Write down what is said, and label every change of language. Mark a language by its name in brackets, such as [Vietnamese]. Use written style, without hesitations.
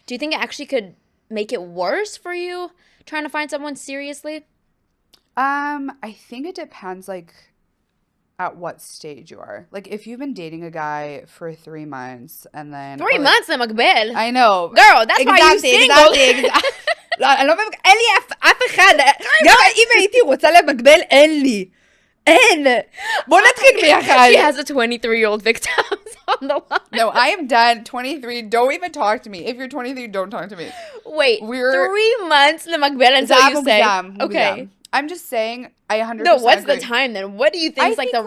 [English] Do you think it actually could make it worse for you trying to find someone seriously? I think it depends, like, at what stage you are. Like, if you've been dating a guy for 3 months and then... 3 months [Hebrew] na magbel. [English] I know. Girl, that's why you single. exactly. [Hebrew] אני לא מבין, אין לי אף אחד. גם אם הייתי רוצה למגבל, אין לי. אין. בוא נתחיל ביחד. [English] She has a 23-year-old victim on the line. No, I am done. 23. Don't even talk to me. If you're 23, don't talk to me. Wait, We're- 3 months [Hebrew] na magbel [English] until you say. Okay. I'm just saying, I 100% No, what's agree. the time then? What do you think I is like the think,